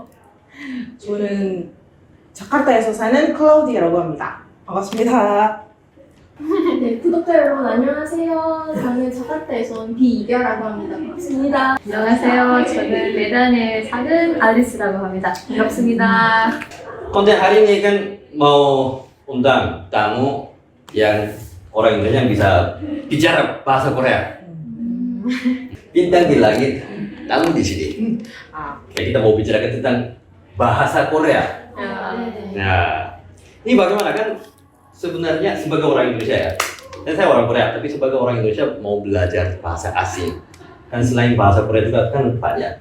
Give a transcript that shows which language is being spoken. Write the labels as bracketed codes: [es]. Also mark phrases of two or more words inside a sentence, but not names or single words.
[ko] 저는 자카르타에서 사는 클라우디아라고 합니다. 반갑습니다. 네, 구독자 여러분 안녕하세요. 저는 자카르타에서 온 비이별라고 합니다. 반갑습니다. 안녕하세요. 저는 메단에 사는 알리스라고 합니다. 반갑습니다. [id] Konten hari ini kan mau undang tamu yang orang Indonesia yang bisa bicara bahasa Korea. Bintang di langit, tamu di sini. 아, Kayak kita mau bicarakan tentang bahasa Korea. Nah, ini bagaimana kan sebenarnya sebagai orang Indonesia ya, dan saya orang Korea, tapi sebagai orang Indonesia mau belajar bahasa asing, kan selain bahasa Korea juga kan banyak.